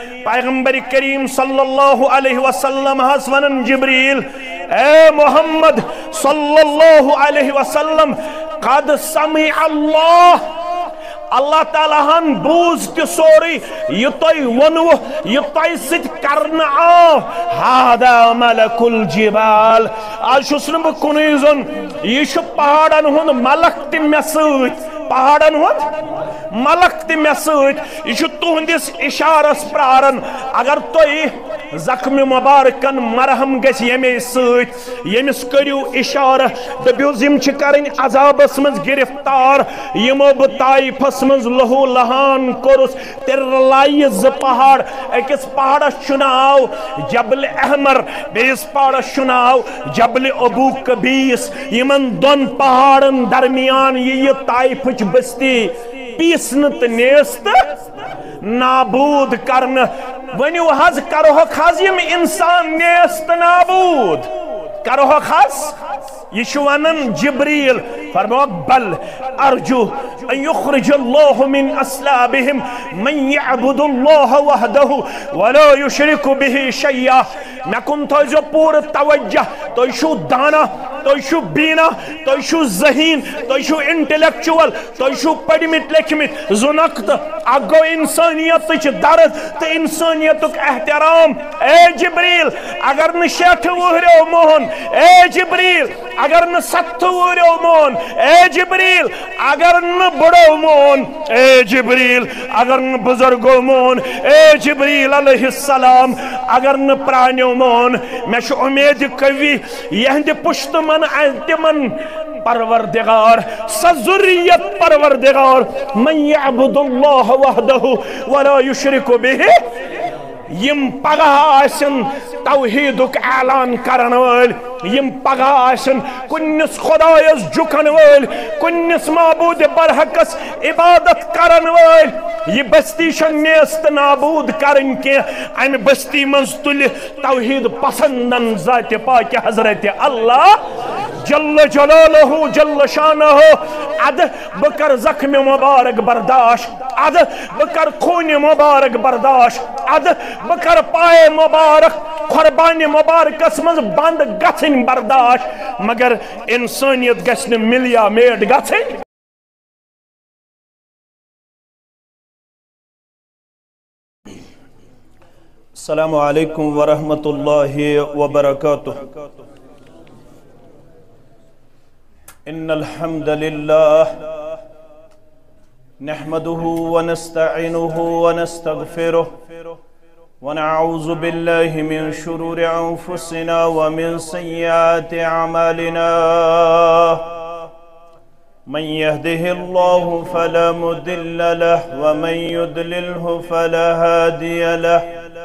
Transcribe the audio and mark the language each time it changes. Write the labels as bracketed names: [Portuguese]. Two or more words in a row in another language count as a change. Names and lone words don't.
[Kashmiri] پیغمبر کریم [Arabic] صلی اللہ علیہ وسلم [Kashmiri] حس ونن جبریل اے محمد [Arabic] صلی اللہ علیہ وسلم قد سمع اللہ [Kashmiri] اللہ تعالیٰ ہن بوز تہ سوری یہ تۄہہِ ونو یہ تۄہہِ سۭتۍ کرنہٕ آو [Arabic] ہادا ملک الجبال [Kashmiri] آج چھُس نہٕ بہٕ کُنُے زوٚن یہ چھُ پہاڑن ہُنٛد ملک تہِ مےٚ سۭتۍ پہاڑن ہُنٛد ملک تہِ مےٚ سۭتۍ یہ چھُ تُہنٛدِس اشارس پرارن اگر تُہۍ زخم مبارکن مرہم گژھِ ییٚمے سۭتۍ ییٚمِس کٔرِو اشارہ دٔپِوس یِم چھِ کَرٕنۍ عذابس منٛز گرفتار یِمو بہٕ طائفس منٛز لہو لہان کوٚرُس تیٚلہِ رلایہِ زٕ پہاڑ أکِس پہاڑس چھُ ناو جبل احمر بیٚیِس پہاڑس چھُ ناو جبل ابو قبیس یِمن دۄن پہاڑن درمیان یہِ طائفٕچ بستی پیسنہٕ تہٕ نیستہٕ نابود کرنہٕ ؤنِو حظ کرہوکھ حظ یِم انسان نیست تہٕ نابود کرہوکھ حظ یہ چھُ ونان جبریل فرموک [Arabic] بل ارجو ان یخرج اللہ من اسلابہم من یعبد اللہ وحدہ ولا یشرک به شیئا [Kashmiri] مےٚ کُن تھٲیزیو پوٗرٕ توجہ تُہۍ چھُو دانا تُہۍ چھُو بیٖنا تُہۍ چھُو ذہین تُہۍ چھُو انٹلیکچوَل تُہۍ چھُو پٔرمٕتۍ لیکھمٕتۍ زُنقتہٕ اکھ گوٚو انسانیتٕچ درد تہٕ انسانیتُک احترام اے جبریل اگر نہٕ 60 وُہریو مون اے جبریل اگر نہ 70 وُہریو مون اے جبریل اگر نہ بڑو مون اے جبریل اگر نہ بزرگو مون اے جبریل [Arabic] علیہ السلام [Kashmiri] اگر نہ پرانیو مون میں چھُ امید قوی یہندِ پشت من تمن پروردگار سا ذریت پروردگار [Arabic] من یعبد اللہ وحدہ ولا یشرک به [Kashmiri] یم پگہ آسن توحیدک اعلان کرن وٲلۍ یم پگہ آسن کنس خدایس جھکن وٲلۍ کنس معبود برحقس عبادت کرن وٲلۍ یہ بستی چھِ نیست نابود کرن کینٛہہ امہِ بستی منٛز تُلہِ توحید پسندن ذات پاک حضرت اللہ [Arabic] جل جلالہ جل شانہ [Kashmiri] اد بہٕ کر زخم مبارک برداشت اد بہٕ کر خوٗنہِ مبارک برداشت اد بہٕ کر پائے مبارک قربانی مبارکس منٛز بند گژھٕنۍ برداشت مگر انسانیت گژھِ نہٕ ملیا میٹ گژھٕنۍ [Arabic] السلام علیکم ورحمۃ اللہ وبرکاتہ ان الحمد للہ نحمده ونستعینه ونستغفره ونعوذ بالله من شرور انفسنا ومن سیئات اعمالنا من يهده الله فلا مضل له ومن يضلله فلا هادي له